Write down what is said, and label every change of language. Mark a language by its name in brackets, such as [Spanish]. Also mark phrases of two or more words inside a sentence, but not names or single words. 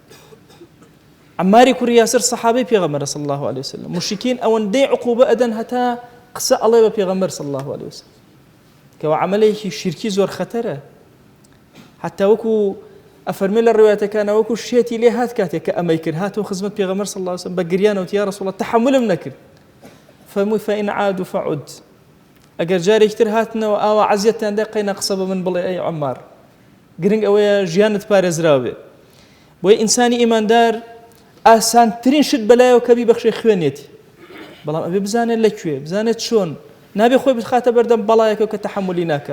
[Central Kurdish] عماری کوڕی یاسر سەحابەی پێغەمبەر [Arabic] صلی الله عليه وسلم [Central Kurdish] مشرکین ئەوەندەی عقوبە ئەدەن هەتا قسە ئەڵێ بە پێغەمبەر صلی الله عليه وسلم کەوا عەمەلێکی شیرکی زۆر خەتەرە. حتى وەکو ئەفەرمێ لە ڕوایەتەکانە وەکو شێتی لێ هات کاتێک کە ئەمەی کرد هاتەوە خزمەت پێغەمبەر [Arabic] صلی الله عليه وسلم [Central Kurdish] بە گریانەوە [Arabic] یا رسول الله [Central Kurdish] تحملم نەکرد. [Arabic] فەرمووی فإن عادوا فعد، [Central Kurdish] ئەگەر جارێک تر هاتنەوە ئاوا عەزیەتیان دا قەینا قسە بە من بڵێ ئەی عەمار، گرنگ ئەوەیە ژیانت پارێزراو بێ. بۆیە ئینسانی ئیماندار ئاسانترین شت بەلایەوە کە بیبەخشێ خوێنێتی، بەڵام ئەبێ بزانێت لەکوێ، بزانێت چۆن، نابێ خۆی بخاتە بەردەم بەڵایەکە کە تەحملی ناکە.